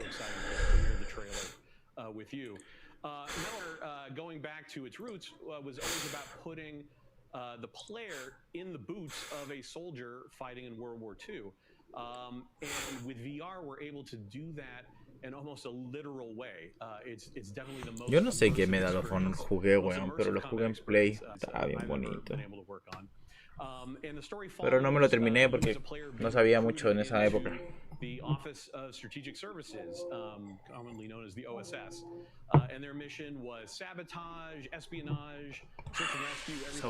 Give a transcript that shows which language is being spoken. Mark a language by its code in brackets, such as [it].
[en] exciting to premiere the trailer with you. Miller, going back to its roots, was always about putting the player in the boots of a soldier fighting in World War II. And with VR, we're able to do that in almost a literal way. It's definitely the most. [es] Yo no sé qué Medal of Honor jugué, weón, pero lo jugué en Play. Estaba bien bonito. Pero no me lo terminé porque no sabía mucho en esa época. [en] The Office of Strategic Services, commonly known as the OSS, and their mission was sabotage, espionage, search and rescue, everything.